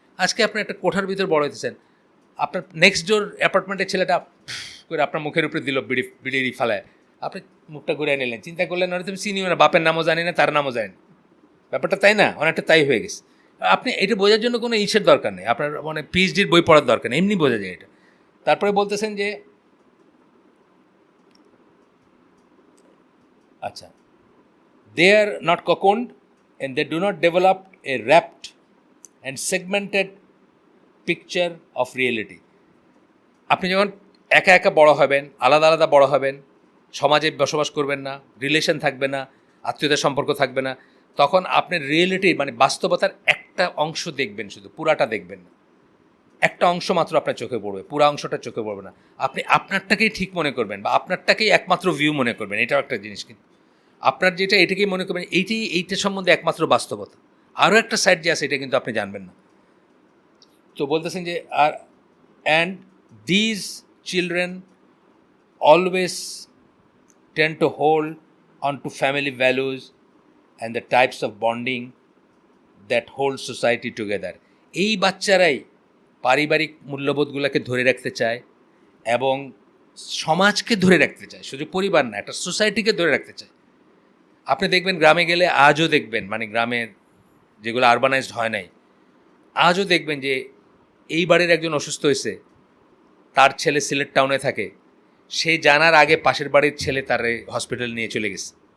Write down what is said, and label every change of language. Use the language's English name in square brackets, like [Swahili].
[Bangla] আজকে আপনি একটা কোঠার ভিতর বড় হইতেছেন, আপনার নেক্সট ডোর অ্যাপার্টমেন্টের ছেলেটা করে আপনার মুখের উপরে দিল বিড়ি ফালায়, আপনি মুখটা ঘুরে নিলেন, চিন্তা করলেন ওরা তুমি চিনিও না, বাপের নামও জানি না, তার নামও জানি না, ব্যাপারটা তাই না, অনেকটা তাই হয়ে গেছে। আপনি এটা বোঝার জন্য কোনো ইসের দরকার নেই, আপনার মানে পিএইচডির বই পড়ার দরকার নেই, এমনি বোঝা যায় এটা। তারপরে বলতেছেন যে আচ্ছা, [English] they are not cocooned and they do not develop a wrapped and segmented picture of reality. [Bangla] আপনি যখন একা একা বড় হবেন, আলাদা আলাদা বড় হবেন, সমাজে বসবাস করবেন না, রিলেশন থাকবে না, আত্মীয়তার সম্পর্ক থাকবে না, তখন আপনি রিয়েলিটি মানে বাস্তবতার একটা অংশ দেখবেন, শুধু পুরাটা দেখবেন না, একটা অংশ মাত্র আপনার চোখে পড়বে, পুরা অংশটা চোখে পড়বে না। আপনি আপনারটাকেই ঠিক মনে করবেন বা আপনারটাকেই একমাত্র ভিউ মনে করবেন, এটাও একটা জিনিস। কিন্তু আপনার যেটা, এটাকেই মনে করবেন এইটা সম্বন্ধে একমাত্র বাস্তবতা, আরও একটা সাইড যে আছে এটা কিন্তু আপনি জানবেন না। তো বলতেছেন যে [English] And these children always tend to hold on to family values and the types of bonding that hold society together. [Bangla] এই বাচ্চারাই পারিবারিক মূল্যবোধগুলোকে ধরে রাখতে চায় এবং সমাজকে ধরে রাখতে চায়, শুধু পরিবার না, একটা সোসাইটিকে ধরে রাখতে চায়। আপনি দেখবেন গ্রামে গেলে আজও দেখবেন, মানে গ্রামের যেগুলো আরবানাইজড হয় নাই, আজও দেখবেন যে এই বাড়ির একজন অসুস্থ হয়েছে, তার ছেলে সিলেট টাউনে থাকে, সে জানার আগে পাশের বাড়ির ছেলে তার হসপিটাল নিয়ে চলে গেছে।